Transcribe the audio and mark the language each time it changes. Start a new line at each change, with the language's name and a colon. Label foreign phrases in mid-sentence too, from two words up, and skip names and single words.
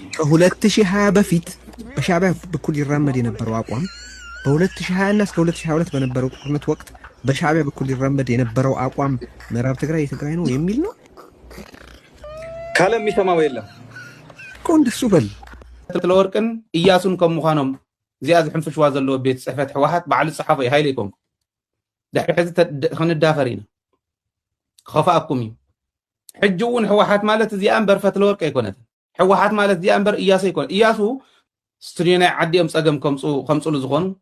Amharic: ከ2020 በፊት በሻዕቢያ በኩል ይራመድ የነበረው አቋም በ2020 እና እስከ 2022 በነበረው ጦርነት ወቅት በሻዕቢያ በኩል ይራመድ የነበረው አቋም ምዕራብ ትግራይ የትግራይ ነው የሚል ነው ካለ የሚሰማው የለም እኮ። እንደሱ በል
Tigrinya: ተለወርቅን እያሱን ከምዃኖም እዚኣ ዝሕንፍሽዋ ዘለዎ ቤት ጽሕፈት ሕወሓት በዓል ጸሓፎ ሃይለ ይኮንኩ ድሕሪ ሕዚ ክንዳፈር ኢና ክኸፋእኩም እዩ። ሕጂ እውን ሕወሓት ማለት እዚኣ እምበር ፈትለወርቅ ኣይኮነትን። ሕወሓት ማለት እዚኣ እምበር እያሱ ኣይኮነን። እያሱ ስቱድዮ ናይ ዓዲኦም ፀገም ከምፅሉ ዝኾኑ